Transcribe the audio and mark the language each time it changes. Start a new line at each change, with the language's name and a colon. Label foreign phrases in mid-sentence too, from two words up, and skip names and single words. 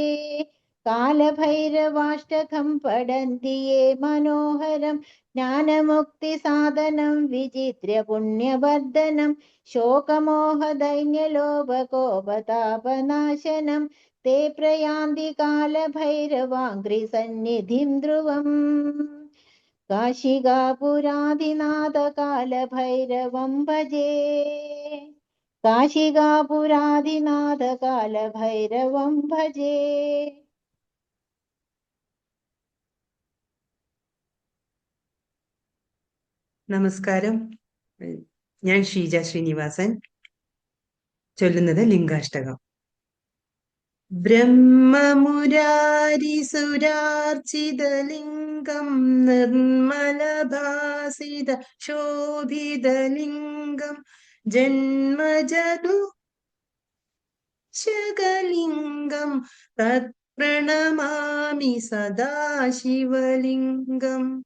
Sanskrit: कालभैरवाष्टकं पठन्ति ये मनोहरं ज्ञानमुक्तिसाधनं विचित्र्य पुण्यवर्धनं शोकमोहदैन्यलोभकोपतापनाशनं ते प्रयान्ति कालभैरवाङ्घ्रिसन्निधिं ध्रुवम्। काशिकापुराधिनाथकालभैरवं भजे। काशिकापुराधिनाथकालभैरवं भजे।
Malayalam: നമസ്കാരം. ഞാൻ ഷീജ ശ്രീനിവാസൻ. ചൊല്ലുന്നത് ലിംഗാഷ്ടകം.
Sanskrit: ബ്രഹ്മമുരാരിസുരാർച്ചിതലിംഗം നിർമ്മലഭാസിത ശോഭിതലിംഗം ജന്മജതു ശകലിംഗം തത്പ്രണമാമി സദാശിവലിംഗം.